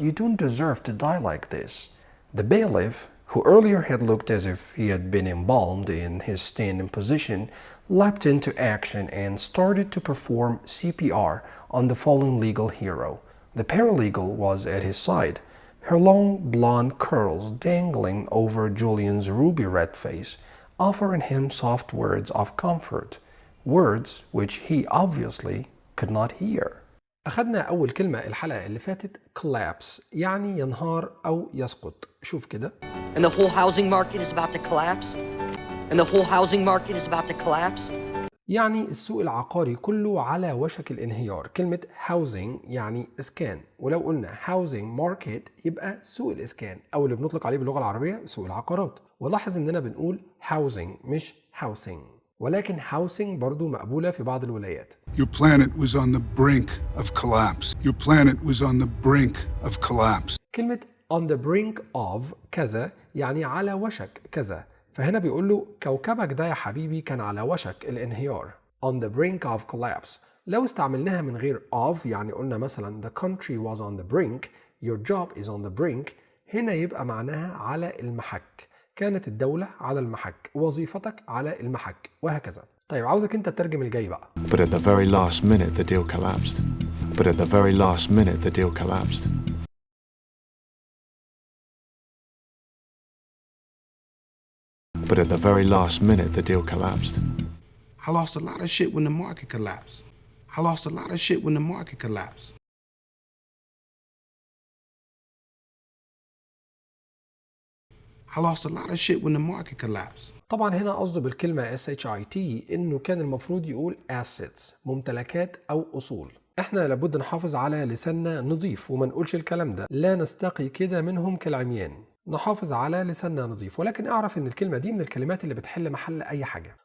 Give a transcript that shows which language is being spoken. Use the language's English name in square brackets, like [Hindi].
[English] You don't deserve to die like this. The bailiff, who earlier had looked as if he had been embalmed in his standing position, leapt into action and started to perform CPR on the fallen legal hero. The paralegal was at his side, her long blonde curls dangling over Julian's ruby red face, offering him soft words of comfort, words which he obviously could not hear. [Arabic] أخدنا أول كلمة الحلقة اللي فاتت collapse، يعني ينهار أو يسقط. شوف كده. [English] And the whole housing market is about to collapse. And the whole housing market is about to collapse. [Arabic] يعني السوق العقاري كله على وشك الانهيار. كلمة housing يعني إسكان، ولو قلنا housing market يبقى سوق الإسكان، أو اللي بنطلق عليه باللغة العربية سوق العقارات. ولاحظ إننا بنقول housing مش housing، ولكن housing برضو مقبولة في بعض الولايات. [English] Your planet was on the brink of collapse. Your planet was on the brink of collapse. [Arabic] كلمة [English] on the brink of [Arabic] كذا يعني على وشك كذا، فهنا بيقول له كوكبك ده يا حبيبي كان على وشك الانهيار. [English] on the brink of collapse. [Arabic] لو استعملناها من غير of، يعني قلنا مثلا [English] the country was on the brink, [Arabic] your job is on the brink، هنا يبقى معناها على المحك. كانت الدولة على المحك، وظيفتك على المحك، وهكذا. طيب عاوزك انت تترجم الجاي بقى. [English] But at the very last minute the deal collapsed. But at the very last minute the deal collapsed. But at the very last minute the deal collapsed. I lost a lot of shit when the market collapsed. I lost a lot of shit when the market collapsed. I lost a lot of shit when the market collapsed. [Arabic] طبعا هنا قصده بالكلمة SHIT إنه كان المفروض يقول assets، ممتلكات أو أصول. احنا لابد نحافظ على لساننا نظيف وما نقولش الكلام ده، لا نستقي كده منهم كالعميان. نحافظ على لساننا نظيف، ولكن اعرف ان الكلمة دي من الكلمات اللي بتحل محل اي حاجة.